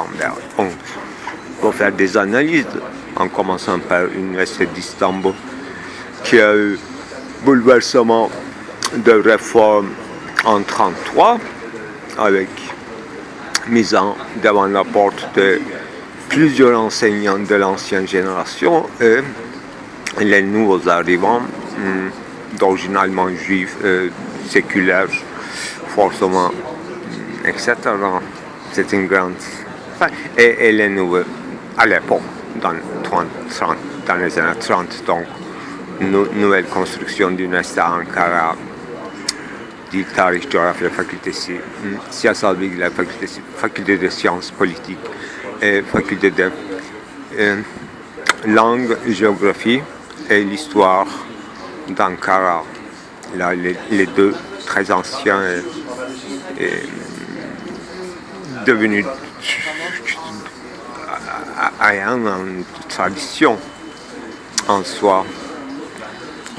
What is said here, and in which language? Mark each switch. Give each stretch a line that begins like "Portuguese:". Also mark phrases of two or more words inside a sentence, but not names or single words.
French: On peut faire des analyses, en commençant par l'université d'Istanbul, qui a eu bouleversement de réforme en 1933, avec mise devant la porte de plusieurs enseignants de l'ancienne génération et les nouveaux arrivants, d'originalement juifs, séculaires, forcément, etc. C'est une grande... Et les nouveaux, à l'époque, dans les années 30, donc, nouvelle construction d'une université à Ankara, du
Turkish: Tarih, coğrafya fakültesi, siyasal bilgiler fakültesi,
French: faculté de sciences politiques et faculté de langue, géographie et l'histoire d'Ankara. Là, les deux très anciens et devenus ayant une tradition en soi.